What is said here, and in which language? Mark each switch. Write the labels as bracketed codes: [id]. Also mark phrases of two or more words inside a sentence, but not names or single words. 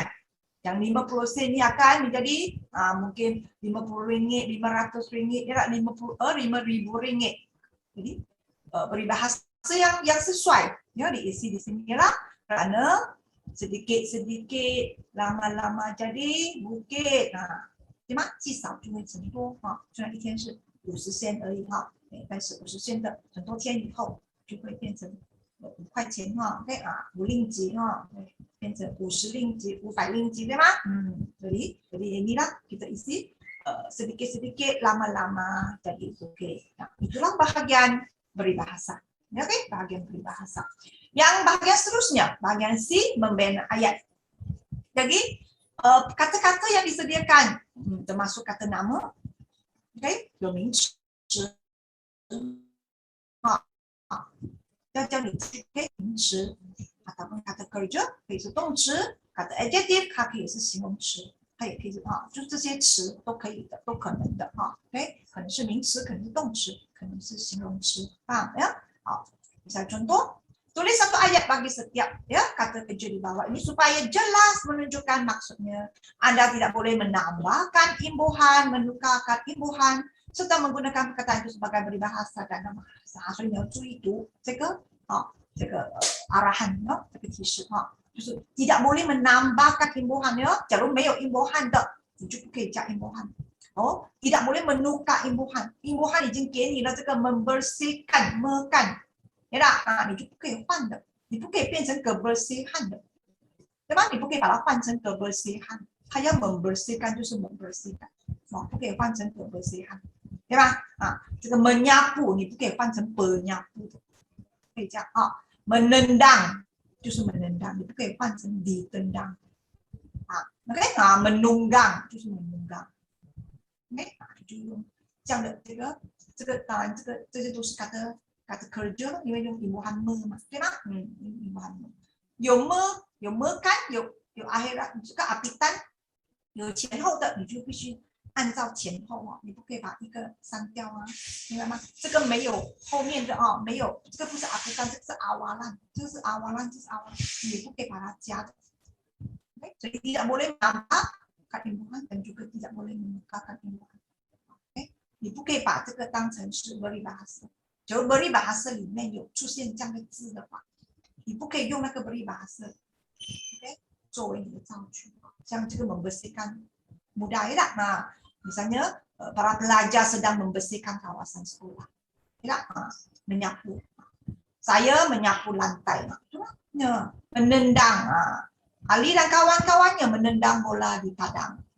[ms] Yang 50 sen ini akan menjadi mungkin RM50, RM500, ya, RM5.000. Jadi peribahasa yang sesuai, ya, diisi di sinilah, kerana sedikit-sedikit lama-lama jadi bukit. [zh] 对吗？积少就会成多，虽然一天是50 sen 而已，但是50 sen 的很多天以后就会变成5块钱，5 ringgit，变成50 ringgit, 500 ringgit, 对吗？ [ms] jadi inilah kita isi sedikit-sedikit lama-lama jadi bukit. Itulah bahagian peribahasa. Okey, bahagian peribahasa. Yang bahagian seterusnya, bahagian C, membina ayat. Jadi kata-kata yang disediakan termasuk kata nama, okey, [zh] 有名词，要叫你去名词 [ms] ataupun kata kerja [zh] 可以是动词， [ms] kata adjective [zh] 它可以是形容词，它也可以是就是这些词都可以的，都可能的，OK， 可能是名词，可能是动词，可能是形容词，好， [ms] misal contoh Tulis satu ayat bagi setiap ya kata kerja di bawah ini supaya jelas menunjukkan maksudnya. Anda tidak boleh menambahkan imbuhan, menukarkan imbuhan, serta menggunakan perkataan itu sebagai peribahasa dan bahasa. [zh] 所以你要注意读这个这个arahan 这个提示就是 [ms] tidak boleh menambahkan imbuhan ya. [zh] 假如没有 imbuhan 的，你就不可以加 imbuhan。 [ms] tidak boleh menukar imbuhan， imbuhan [zh] 已经给你了这个 [ms] membersihkan mekan。 [zh] 对吧？你就不可以换的，你不可以变成 kebersihan 的，对吧？你不可以把它换成 kebersihan， 它要 membersihkan 就是 membersihkan， 不可以换成 kebersihan， 对吧？这个 menyapu 你不可以换成 penyapu 的，可以这样menendang 就是 menendang， 你不可以换成 ditendang， OK menunggang 就是 menunggang， OK 就用这样的这个当然这些都是 [ms] kata kerja [zh] 因为用 [ms] imbuhan me [zh] 嘛，对吗？ [ms] imbuhan me [zh] 有 me 有 mekan 有 akhirat 这个 apitan 有前后的，你就必须按照前后你不可以把一个删掉明白吗？这个没有后面的没有，这个不是 apitan， 这个是 awalan， 这个是 awalan， 这是 awalan， 你不可以把它加的。Okay? [ms] 所以 tidak boleh menambahkan imbuhan dan juga tidak boleh menukarkan imbuhan。Okay? [zh] 你不可以把这个当成是 peribahasa。假如 peribahasa 里面有出现这样的字的话，你不可以用那个 peribahasa okay, 作为你的造句。 [ms] 像这个 membersihkan mudah ya nah misalnya para pelajar sedang membersihkan kawasan sekolah ya menyapu saya menyapu lantai menendang Ali dan kawan-kawannya menendang bola di padang